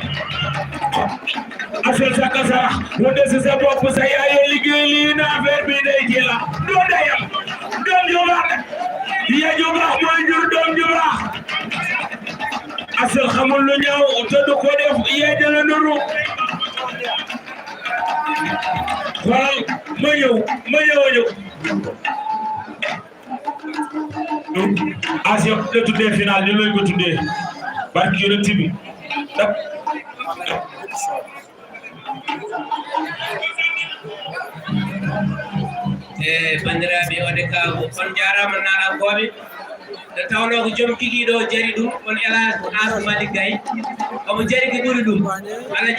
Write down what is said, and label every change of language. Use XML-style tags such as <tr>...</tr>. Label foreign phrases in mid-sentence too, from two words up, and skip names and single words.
<wo>asel sa kasara wonde si sa bopp sa yaay liggéey lii na affaire bi day ci la doo dayam doom ju baax ya ju baax mooy jur doom ju baax asel xamul lu ñaaw te du ko def yaay dala nuru xoolal ma ñëw Asia la tuddee final ni looy ko tuddee barki yonent bi</wo> <ff>bandiraɓe wadde ka on jarama nalagoɓe nde tawno ko joom kikiɗo jari ɗum on Elhadji Amadou Malick Gaye omo jari ko ɓuri ɗum Allah</ff>